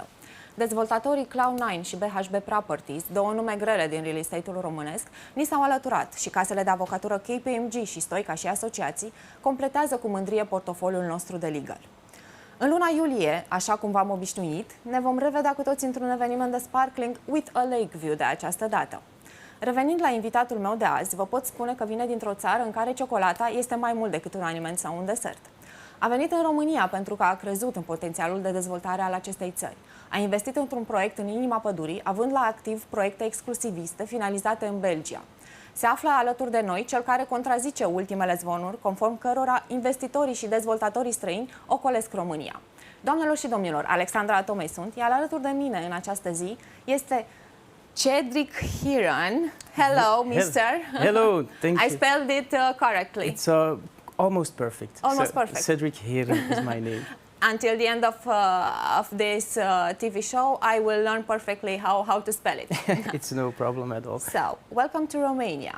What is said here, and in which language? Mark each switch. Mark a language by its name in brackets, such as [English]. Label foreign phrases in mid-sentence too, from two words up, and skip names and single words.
[Romanian] Dezvoltatorii Cloud9 și BHB Properties, două nume grele din [English] real estate- [Romanian] ul românesc, ni s-au alăturat și casele de avocatură KPMG și Stoica și asociații completează cu mândrie portofoliul nostru de legal. În luna iulie, așa cum v-am obișnuit, ne vom revedea cu toți într-un eveniment de [English] sparkling with a lake view [Romanian] de această dată. Revenind la invitatul meu de azi, vă pot spune că vine dintr-o țară în care ciocolata este mai mult decât un aliment sau un desert. A venit în România pentru că a crezut în potențialul de dezvoltare al acestei țări. A investit într-un proiect în inima pădurii, având la activ proiecte exclusiviste finalizate în Belgia. Se află alături de noi cel care contrazice ultimele zvonuri, conform cărora investitorii și dezvoltatorii străini ocolesc România. Doamnelor și domnilor, Alexandra Tomei sunt, iar alături de mine în această zi este Cedric Heeren. [English] Hello, Mr. Hello, thank you. I spelled it correctly. It's almost perfect. Almost perfect. Cedric Heeren is my name. Until the end of this TV show, I will learn perfectly how to spell it. It's no problem at all. So, welcome to Romania.